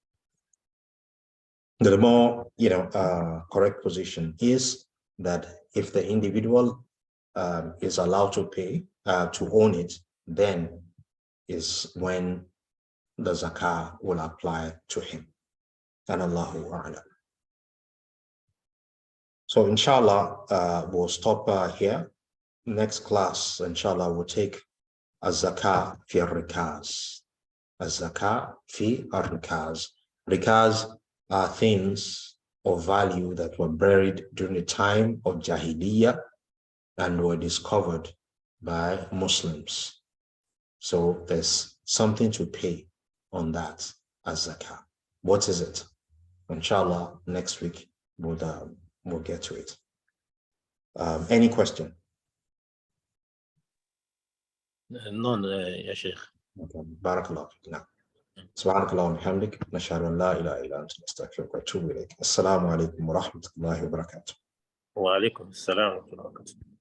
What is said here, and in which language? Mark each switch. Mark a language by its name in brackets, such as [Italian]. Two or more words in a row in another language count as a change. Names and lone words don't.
[English] The more, correct position is that if the individual is allowed to pay, to own it, then is when the zakah will apply to him. [Arabic] And الله أعلم. [English] So [Arabic] إن شاء الله, [English] we'll stop here. Next class, [Arabic] إن شاء الله, [English] we'll take [Arabic] الزكاة في الركاز. الزكاة في الركاز. [English] Rikaz are things of value that were buried during the time of Jahiliyyah and were discovered by Muslims. So there's something to pay on that as zakah. What is it? [Arabic] إن شاء الله, [English] next week we'll get to it. Any question? None, [Arabic] يا شيخ. [English] Okay. [Arabic] بارك الله. [English] Now. [Arabic] سبحانك اللهم وبحمدك نشهد ان لا اله الا انت نستغفرك ونتوب اليك. السلام عليكم ورحمه الله وبركاته. وعليكم السلام ورحمة الله وبركاته.